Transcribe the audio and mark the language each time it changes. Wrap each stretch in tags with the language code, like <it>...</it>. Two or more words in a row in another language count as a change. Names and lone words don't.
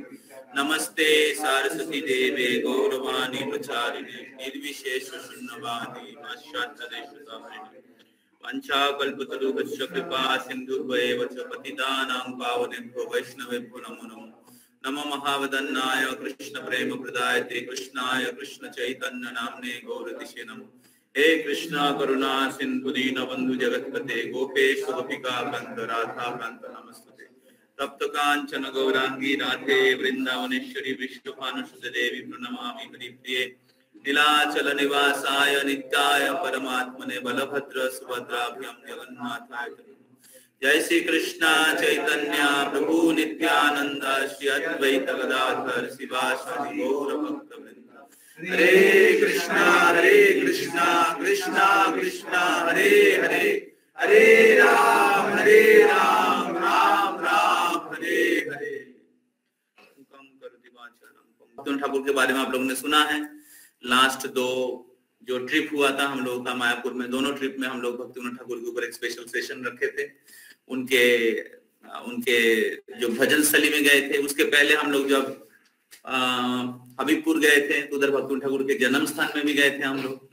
<sa>नमस्ते सारस्वती देवे गौरवाणी प्रचारिणे निर्विशेष शून्यवादी पाश्चात्यदेशतारिणे वंशाकल्पतरुभ्यश्च कृपा सिन्धुभ्येव च पतितानां पावनेभ्यो वैष्णवेभ्यो नमो नमः। नमो महावदन्नाय कृष्ण प्रेम प्रदायते कृष्णाय कृष्ण चैतन्य नाम्ने गौरतिशे नमः। हे कृष्णा करुणा सिंधु दीन बंधु जगतपते गोपेश गोपिका कांत राधा कांत नमस्ते। तप्त कांचन गौरांगी राधे वृंदावनेश्वरी विष्णुभानुसुते देवी प्रणमामि हरिप्रिये। नीलाचल निवासाय नित्याय परमात्मने बलभद्र सुभद्राभ्यां जगन्नाथाय जय श्री कृष्णा चैतन्य प्रभु नित्यानंद श्री अद्वैत गदाधर शिवासादि गौर भक्तवृंद। हरे कृष्णा कृष्णा कृष्णा हरे हरे हरे राम राम राम हरे हरे।</sa> <hi>भक्तिविनोद ठाकुर के बारे में आप लोगों ने सुना है। लास्ट दो जो ट्रिप हुआ था हम लोगों का मायापुर में, दोनों ट्रिप में हम लोग भक्तिविनोद ठाकुर के ऊपर एक</hi> <en>special session</en> <hi>रखे थे। उनके जो भजन स्थली में गए थे, उसके पहले हम लोग जब हबीबपुर गए थे तो उधर भक्तिविनोद ठाकुर के जन्म स्थान में भी गए थे हम लोग।</hi>